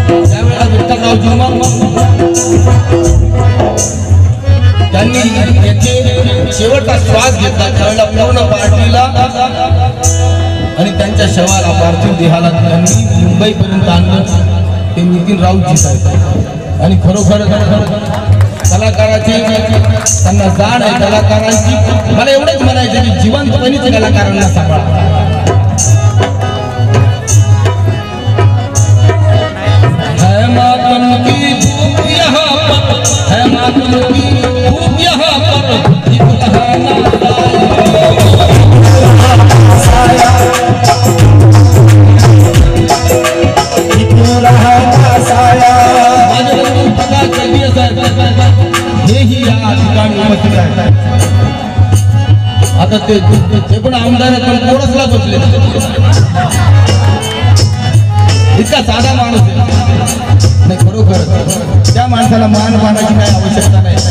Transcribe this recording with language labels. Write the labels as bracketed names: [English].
[Marathi] त्यावेळेला विठ्ठलरावजी त्यांनी याचे शेवटचा श्वास घेतला त्यावेळेला पूर्ण पार्टीला आणि त्यांच्या शवाला पार्थिव देहाला त्यांनी मुंबईपर्यंत आणलं. ते नितीन राऊतजी साहेब आणि खरोखर कलाकाराची त्यांना जाण आहे कलाकारांची. मला एवढंच म्हणायचं की जिवंतपणीच कलाकारांना सांभाळा. [Hindi] है मातम की धूप यहाँ पर, है मातम की धूप यहाँ पर, दिख रहा ना साया, दिख रहा ना साया. [Marathi] माझे बंधू प्रकाश चंदिये साहेब हेही या ठिकाणी उपस्थित आहेत. आता ते पण आमदार पण कोरसला बसले. इतका साधा माणूस आहे नाही खरोखर. त्या माणसाला मान मानाची काही आवश्यकता नाही.